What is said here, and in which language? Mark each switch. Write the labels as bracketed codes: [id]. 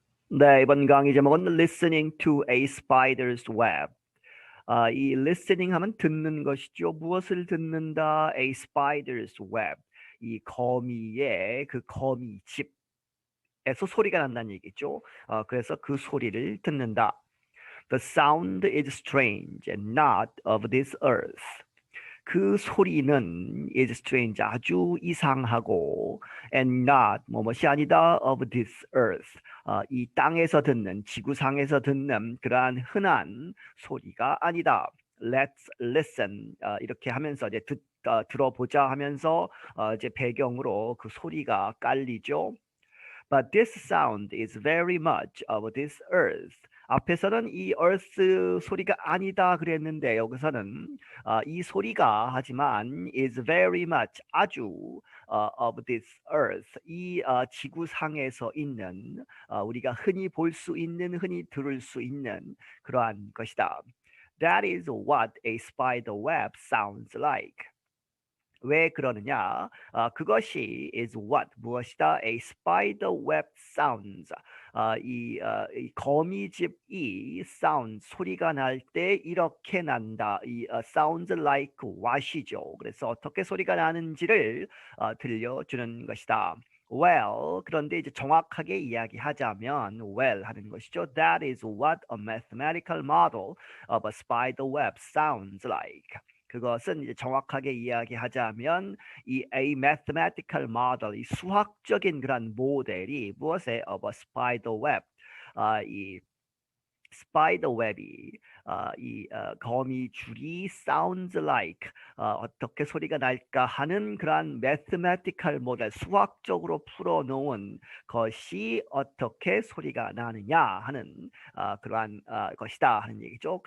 [ko] 네, 이번 강의 제목은 [en] Listening to a Spider's Web. [ko] 이 listening 하면 듣는 것이죠. 무엇을 듣는다? [en] A spider's web. [ko] 이 거미의 그 거미집에서 소리가 난다는 얘기죠. 그래서 그 소리를 듣는다. [en] The sound is strange and not of this earth. [ko] 그 소리는 [en] is strange, [ko] 아주 이상하고 [en] and not, [ko] 뭐뭐이 아니다, [en] of this earth, [ko] 이 땅에서 듣는, 지구상에서 듣는 그러한 흔한 소리가 아니다. [en] Let's listen, [ko] 이렇게 하면서 이제 들어보자 하면서 이제 배경으로 그 소리가 깔리죠. [en] But this sound is very much of this earth. [ko] 앞에서는 이 earth 소리가 아니다 그랬는데 여기서는 이 소리가 하지만 [en] is very much [ko] 아주 [en] of this earth [ko] 이 지구상에서 있는 우리가 흔히 볼 수 있는 흔히 들을 수 있는 그러한 것이다. [en] That is what a spider web sounds like. [ko] 왜 그러느냐? 그것이 [en] is what [ko] 무엇이다? [en] A spider web sounds. [ko] 이 거미집이 sound 소리가 날 때 이렇게 난다. [en] 이 sounds like what이죠. [ko] 그래서 어떻게 소리가 나는지를 들려주는 것이다. Well, 그런데 이제 정확하게 이야기하자면 well 하는 것이죠. [en] That is what a mathematical model of a spider web sounds like. [ko] 그것은 이제 정확하게 이야기하자면 이 [en] a mathematical model, [ko] 이 수학적인 그런 모델이 무엇에 [en] of a spider web, [ko] 이 스파이더 웹이 거미줄이 [en] sounds like [ko] 어떻게 소리가 날까 하는 그러한 mathematical 모델 수학적으로 풀어놓은 것이 어떻게 소리가 나느냐 하는 그러한 것이다 하는 얘기죠.